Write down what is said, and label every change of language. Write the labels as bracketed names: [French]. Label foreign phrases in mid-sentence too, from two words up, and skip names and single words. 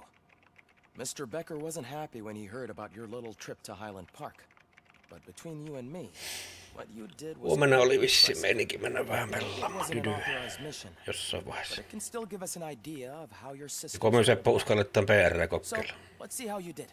[English] Mr. Becker wasn't happy when he heard about your little trip to Highland Park. But between you and me, what you did was [Finnish] Huomenna oli vissi meininki mennä vähän pelaamaan [English] wasn't an authorized mission. [Finnish] jossain vaiheessa. [English] But it can still give us an idea of how your system. [Finnish] Joko myös Seppo uskalletaan PR kokeilla. [English] Let's see how you did.